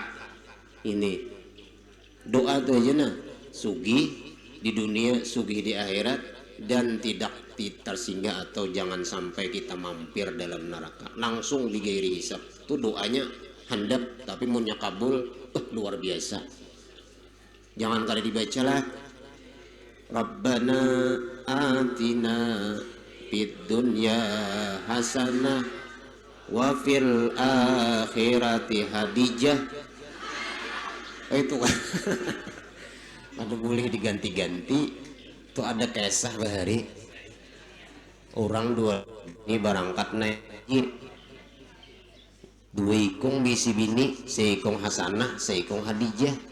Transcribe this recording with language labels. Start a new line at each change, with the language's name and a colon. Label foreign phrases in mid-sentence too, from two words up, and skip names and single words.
Banjar: Ini doa tuh aja nah, sugih di dunia, sugih di akhirat, dan tidak tersinggah atau jangan sampai kita mampir dalam neraka langsung di
Arabic: غير حساب.
Banjar: Itu doanya handap tapi munnya kabul luar biasa. Jangan kali dibaca lah
Arabic: ربنا آتنا في الدنيا حسنة وفي الآخرة خديجة.
Banjar: Itu kan ada boleh diganti-ganti. Itu ada kisah bahari orang dua ini berangkat naik dua ikung bisi bini, seikung Hasanah, seikung Hadijah.